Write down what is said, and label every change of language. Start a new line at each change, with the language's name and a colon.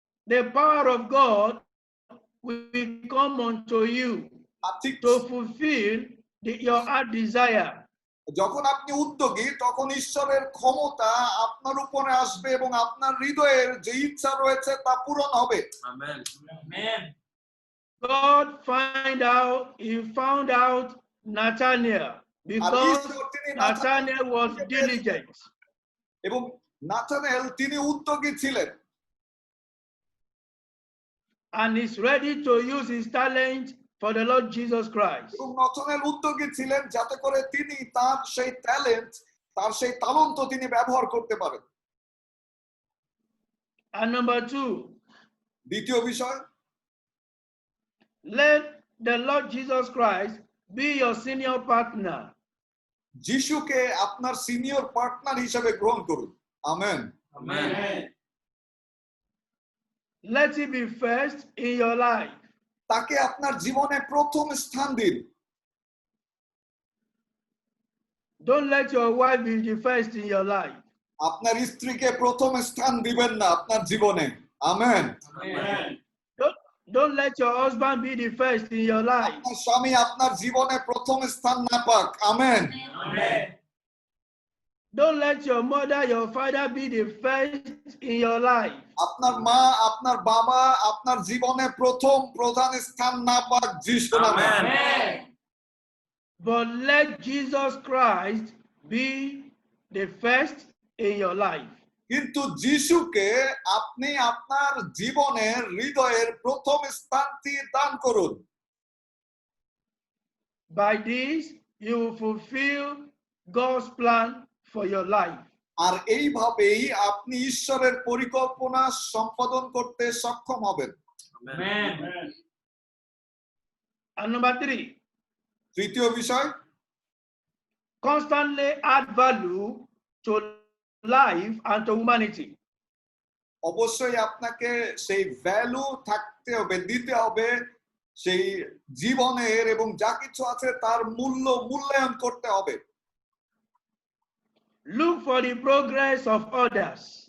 English: the power of God will come unto you
Bangla: ঠিক
English: to fulfill your heart desire.
Bangla: যখন আপনি উদ্যোগী তখন ঈশ্বরের ক্ষমতা আপনার উপরে আসবে এবং আপনার হৃদয়ের যে ইচ্ছা রয়েছে তা পূরণ হবে। Amen.
English: God he found out Nathanael because Nathanael was diligent.
Bangla: এবং নাথানেল তিনি উদ্যোগী ছিলেন
English: And is ready to use his talent for the Lord Jesus Christ.
Bangla: এবং নাথানেল উদ্যোগী ছিলেন যাতে করে তিনি তার সেই ট্যালেন্ট, তার সেই তালন্ত তিনি ব্যবহার করতে পারেন।
English: And number two,
Bangla: দ্বিতীয় বিষয়,
English: let the Lord Jesus Christ be your senior partner.
Bangla: যিশুকে আপনার সিনিয়র পার্টনার হিসেবে গ্রহণ করুন। Amen. Amen.
English: Let him be first in your life.
Bangla: তাকে আপনার জীবনে প্রথম স্থান দিন।
English: Don't let your wife be the first in your life.
Bangla: আপনার স্ত্রীকে প্রথম স্থান দিবেন না আপনার জীবনে। Amen. Amen.
English: Don't let your husband be the first in your life.
Bangla: আপনার স্বামী আপনার জীবনে প্রথম স্থান না পাক। Amen. Amen.
English: Don't let your mother, your father be the first in your life.
Bangla: আপনার মা, আপনার বাবা আপনার জীবনে প্রথম প্রধান স্থান না পাক যিশু নামে। Amen.
English: But let Jesus Christ be the first in your life.
Bangla: কিন্তু যিশুকে আপনি আপনার জীবনের হৃদয়ের প্রথম স্থানটি দান করুন।
English: By this, you will fulfill God's plan for your life.
Bangla: আর এইভাবেই আপনি ঈশ্বরের পরিকল্পনা সম্পাদন করতে সক্ষম হবেন। আমেন।
English: And number three,
Bangla: তৃতীয় বিষয়,
English: constantly add value to life and to humanity.
Bangla: অবশ্যই আপনাকে সেই ভ্যালু থাকতে হবে, দিতে হবে সেই জীবনের, এবং যা কিছু আছে তার মূল্যায়ন করতে হবে।
English: Look for the progress of others.